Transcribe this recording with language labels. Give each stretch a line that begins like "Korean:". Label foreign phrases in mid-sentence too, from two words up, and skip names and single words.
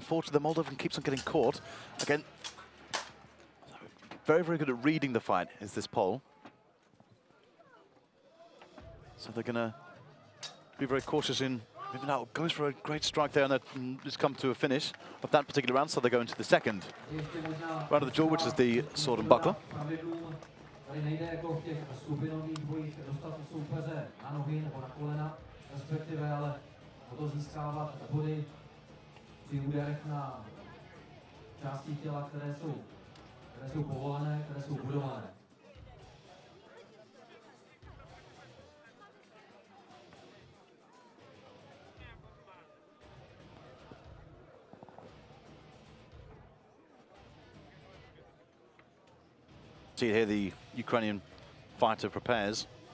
English: Unfortunately, the Moldovan keeps on getting caught. Again, very, very good at reading the fight is this Pole. So they're going to be very cautious in moving out. Goes for a great strike there, and that has come to a finish of that particular round. So they go into the second round of the duel, which is the sword and buckler.
Czech: Tady nejde jako v těch skupinových bojích dostat soupeře na nohy nebo na kolena, respektive, ale o to získávat body při úderech na části těla, které jsou povolené, které jsou budované.
English: See here the Ukrainian fighter prepares.